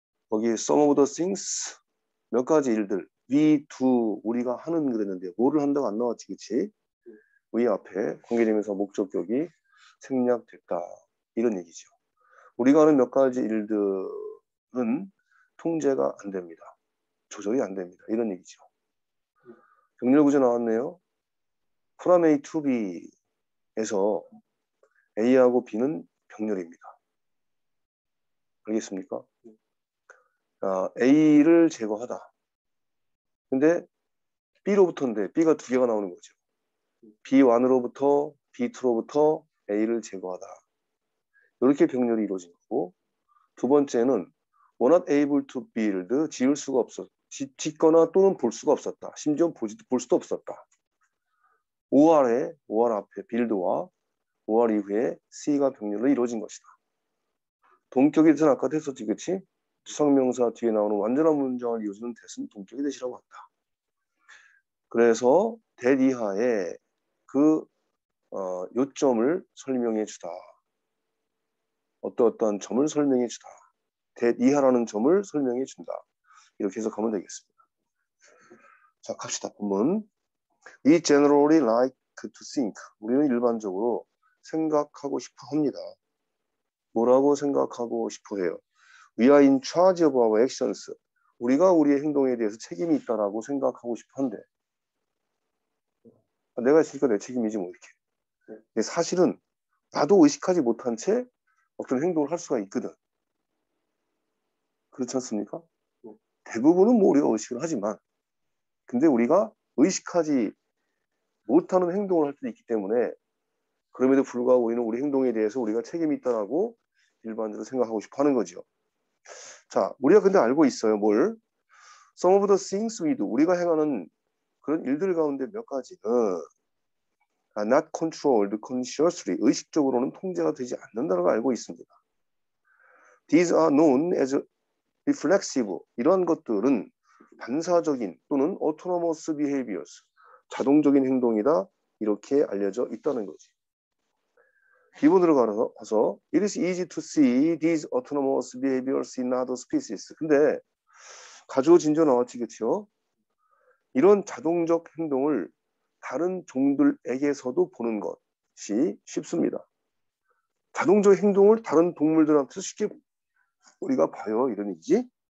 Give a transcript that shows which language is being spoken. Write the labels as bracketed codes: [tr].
[ko] 거기 [en] some of the things [ko] 몇 가지 일들 [en] we do [ko] 우리가 하는 그랬는데 뭐를 한다고 안 나왔지, 그치? we 앞에 관계대명사 목적격이 생략됐다 이런 얘기죠. 우리가 하는 몇 가지 일들은 통제가 안 됩니다. 조절이 안 됩니다. 이런 얘기죠. 병렬 구조 나왔네요. from A to B에서 A하고 B는 병렬입니다. 알겠습니까? A를 제거하다. 근데 B로부터인데 B가 두 개가 나오는 거죠. B1으로부터 B2로부터 A를 제거하다. 이렇게 병렬이 이루어진 거고, 두 번째는 [en] were not able to build, [ko] 지을 수가 없었다. 짓거나 또는 볼 수가 없었다. 심지어 볼 수도 없었다. OR 앞에 build와 OR 이후에 C가 병렬로 이루어진 것이다. 동격에 대해서는 아까 했었지, 그치? 추상명사 뒤에 나오는 완전한 문장을 이어주는 대신 동격의 대시라고 한다. 그래서 that 이하에 그 요점을 설명해 주다. 어떠한 점을 설명해 주다. that 이하라는 점을 설명해 준다. 이렇게 해석하면 되겠습니다. 자, 갑시다. 본문. [en] We generally like to think. [ko] 우리는 일반적으로 생각하고 싶어 합니다. 뭐라고 생각하고 싶어 해요? [en] We are in charge of our actions. [ko] 우리가 우리의 행동에 대해서 책임이 있다라고 생각하고 싶어 한대. 내가 있으니까 내 책임이지 뭐 이렇게. 근데 사실은 나도 의식하지 못한 채 어떤 행동을 할 수가 있거든. 그렇지 않습니까? 대부분은 뭐 우리가 의식을 하지만 근데 우리가 의식하지 못하는 행동을 할 수도 있기 때문에 그럼에도 불구하고 우리는 우리 행동에 대해서 우리가 책임이 있다라고 일반적으로 생각하고 싶어 하는 거죠. 자, 우리가 근데 알고 있어요. 뭘? [en] Some of the things we do. [ko] 우리가 행하는 그런 일들 가운데 몇 가지는 [en] not controlled consciously. [ko] 의식적으로는 통제가 되지 않는다는 걸 알고 있습니다. [en] These are known as reflexive. [ko] 이런 것들은 반사적인 또는 [en] autonomous behaviors. [ko] 자동적인 행동이다. 이렇게 알려져 있다는 거지. 기본으로 가서 [en] it is easy to see these autonomous behaviors in other species. [ko] 근데 가주어 진저 나왔지, 그렇죠? 이런 자동적 행동을 다른 종들에게서도 보는 것이 쉽습니다. 자동적 행동을 다른 동물들한테 쉽게 우리가 봐요. 이런 얘기지.